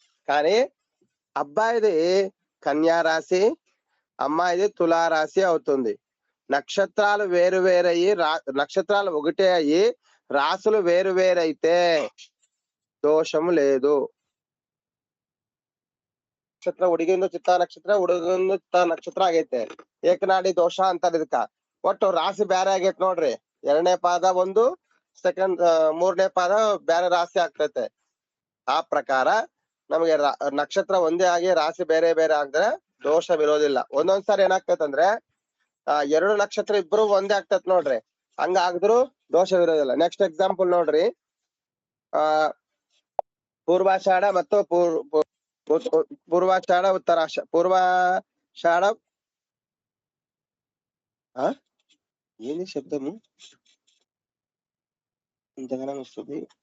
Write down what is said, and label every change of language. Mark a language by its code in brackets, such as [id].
[te] కానీ అబ్బాయిది కన్యా రాశి, అమ్మాయిది తులారాశి అవుతుంది. నక్షత్రాలు వేరు వేరయ్యి నక్షత్రాలు ఒకటే అయ్యి రాసులు వేరు వేరైతే ದೋಷము లేదు. [kn] ನಕ್ಷತ್ರ ಹುಡುಗಿಂದು ಚಿತ್ತ ನಕ್ಷತ್ರ, ಹುಡುಗಂದು ಚಿತ್ತ ನಕ್ಷತ್ರ ಆಗೈತೆ, ಏಕನಾಡಿ ದೋಷ ಅಂತಾರೆ ಇದಕ್ಕ. ಒಟ್ಟು ರಾಶಿ ಬ್ಯಾರೆ ಆಗೈತೆ ನೋಡ್ರಿ. 2ನೇ ಪಾದ ಒಂದು, ಸೆಕೆಂಡ್ 3ನೇ ಪಾದ ಬ್ಯಾರೆ ರಾಶಿ ಆಗ್ತೈತೆ. ಆ ಪ್ರಕಾರ ನಮಗೆ ನಕ್ಷತ್ರ ಒಂದೇ ಆಗಿ ರಾಶಿ ಬೇರೆ ಬೇರೆ ಆಗಿದ್ರೆ ದೋಷವಿರೋದಿಲ್ಲ. ಒಂದೊಂದ್ಸಾರಿ ಏನಾಗ್ತೈತಂದ್ರೆ 2 ನಕ್ಷತ್ರ ಇಬ್ರು ಒಂದೇ ಆಗ್ತೈತ್ ನೋಡ್ರಿ, ಹಂಗ ಆಗಿದ್ರು ದೋಷವಿರೋದಿಲ್ಲ. ನೆಕ್ಸ್ಟ್ ಎಕ್ಸಾಂಪಲ್ ನೋಡ್ರಿ. [te] ಪೂರ್ವಾಷಾಢ ಮತ್ತು పూర్వాషాఢ ఉత్తరాషాఢ, పూర్వాషాఢ ఏంది శబ్దము ఇంతగానో వస్తుంది.